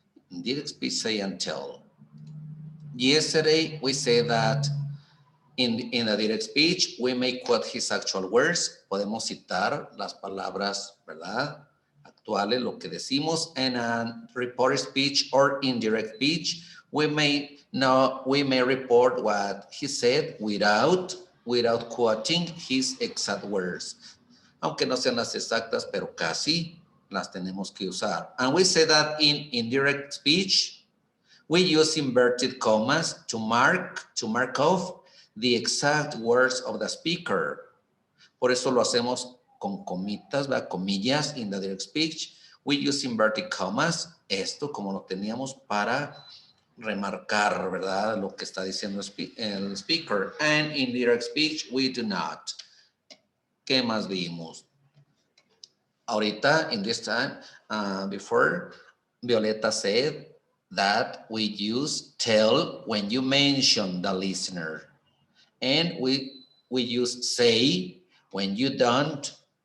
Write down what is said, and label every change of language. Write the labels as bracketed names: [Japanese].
[English] Indirect speech, say and tell. Yesterday, we said that in a direct speech, we may quote his actual words. [Spanish] Podemos citar las palabras, ¿verdad? Actuales, lo que decimos. [English] And a reported speech or indirect speech, we may report what he said without quoting his exact words. [Spanish] Aunque no sean las exactas, pero casi las tenemos que usar. [English] And we say that in indirect speech, we use inverted commas to mark off the exact words of the speaker. [Spanish] Por eso lo hacemos con comitas, ¿verdad? Comillas [English] in the direct speech. We use inverted commas. [Spanish] Esto como lo teníamos para remarcar, ¿verdad? Lo que está diciendo el speaker. [English] And in direct speech, we do not. [Spanish] ¿Qué más vimos? [English] Ahorita, in this time, before, Violeta said that we use tell when you mention the listener. And we use say when you don't.